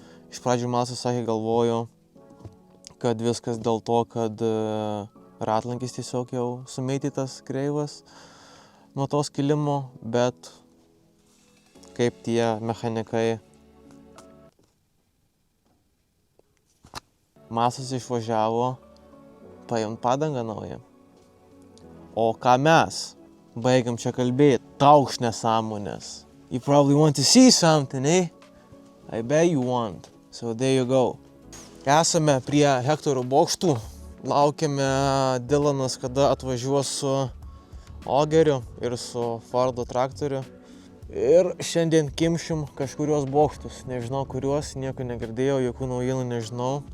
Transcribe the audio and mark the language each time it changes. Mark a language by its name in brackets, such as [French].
[Lithuanian] Iš pradžių Malsas sakė, galvojo, kad viskas dėl to, kad ratlankis tiesiog jau sumėtytas kreivas nuo to skilimo, bet kaip tie mechanikai Masas išvažiavo paimt padangą naują. O ką mes baigiam čia kalbėti? Taukš nesąmonės. [English] You probably want to see something, eh? I bet you want. So there you go. [Lithuanian] Esame prie Hektoro bokštų. Laukiame Dylanas, kada atvažiuos su Ogeriu ir su Fordo traktoriu. Ir šiandien kimšim kažkurios bokštus. Nežinau kuriuos, nieko negirdėjau, jokių naujienų nežinau.